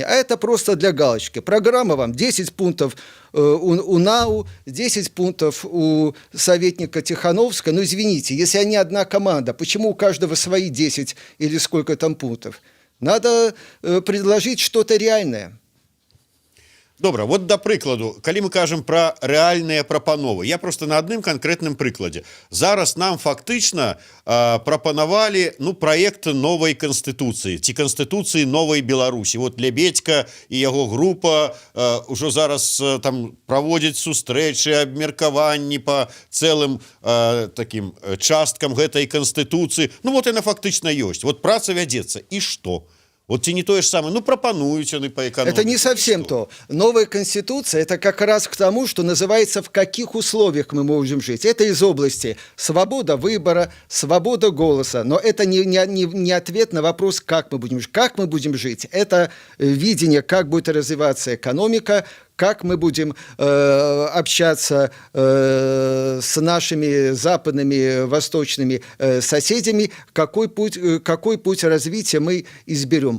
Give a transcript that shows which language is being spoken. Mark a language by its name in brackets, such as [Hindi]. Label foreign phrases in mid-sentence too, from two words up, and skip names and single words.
[Russian] А это просто для галочки. Программа вам 10 пунктов у НАУ, 10 пунктов у советника Тихановска. Ну, извините, если они одна команда, почему у каждого свои 10 или сколько там пунктов? Надо предложить что-то реальное. [Belarusian] Добра, вот да прыкладу, калі мы кажам пра рэальныя прапановы, я просто на адным канкрэтным прыкладзе. Зараз нам фактычна прапанавалі праект новай канстытуцыі ці канстытуцыі новай Беларусі. Вот Лебедька і яго група ўжо зараз там праводзяць сустрэчы, абмеркаванні па цэлым такім часткам гэтай канстытуцыі. Вот яна фактычна ёсць. Вот праца вядзецца. І што? Вот ці не тое ж самае, ну прапануюць яны [Russian] по экономике. Это не совсем то. Новая конституция – это как раз к тому, что называется, в каких условиях мы можем жить. Это из области свобода выбора, свобода голоса. Но это не ответ на вопрос, как мы будем жить. Как мы будем жить – это видение, как будет развиваться экономика, как мы будем общаться с нашими западными, восточными соседями, какой путь развития мы изберем.